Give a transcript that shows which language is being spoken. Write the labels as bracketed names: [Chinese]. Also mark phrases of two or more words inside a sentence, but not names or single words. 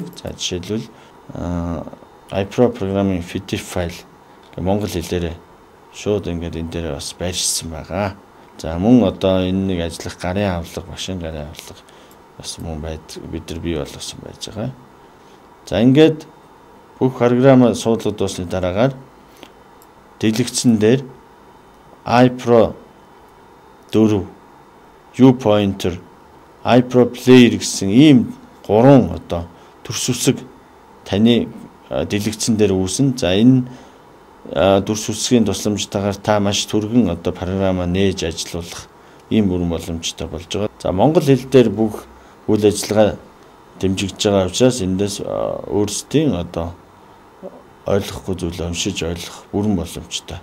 [Mongolian] За жишээлбэл iPro програмын PDF файл монгол хэлээр шууд ингээд энэ дээр бас байршсан байгаа. За мөн одоо энэ нэг ажиллах гарын авлага, машин гарын авлага бас мөн бид нар бий болгосон байж байгаа. За ингээд бүх програм суулгад дуусны дараагаар дэлгэцэн дээр iPro 4, U-pointer, iPro player гэсэн ийм 3 одоо төрс үсэг таны дэлгэцэн дээр үүснэ. За энэ дүрс үсгийн тусламжтайгаар та маш түргэн одоо програмаа нээж ажилуулах ийм бүрэн боломжтой болж байгаа. За монгол хэл дээр бүх үйл ажиллагаа дэмжигдэж байгаа учраас эндээс өөрсдийн одоо ойлгохгүй зүйлээ уншиж ойлгох бүрэн боломжтой.